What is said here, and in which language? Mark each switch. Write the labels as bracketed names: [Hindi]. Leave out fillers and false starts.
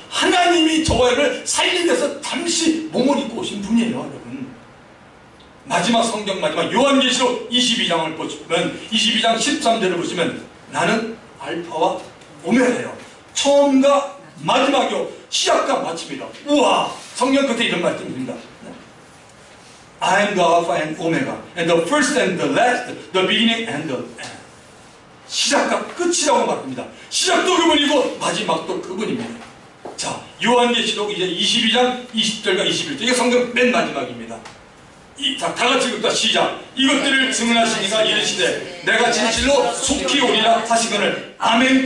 [Korean] 하나님이 저와 여러분을 살리기 위해서 잠시 몸을 입고 오신 분이에요, 여러분. 마지막 성경 마지막 요한계시록 22장을 보시면 22장 13절을 보시면 나는 알파와 오메가예요. 처음과 마지막이요. 시작과 마침이다. 우와! 성경 끝에 이런 말씀입니다. [English] I am the Alpha and Omega, and the first and the last, the beginning and the end. [Korean] 시작과 끝이라고 말합니다. 시작도 그분이고 마지막도 그분입니다. 자, 요한계시록 이제 22장 20절과 21절, 이게 성경 맨 마지막입니다. 자, 다 같이 읽다 시작. 이것들을 증언하시니가 이르시되 내가 진실로 속히 오리라 하시거늘 아멘.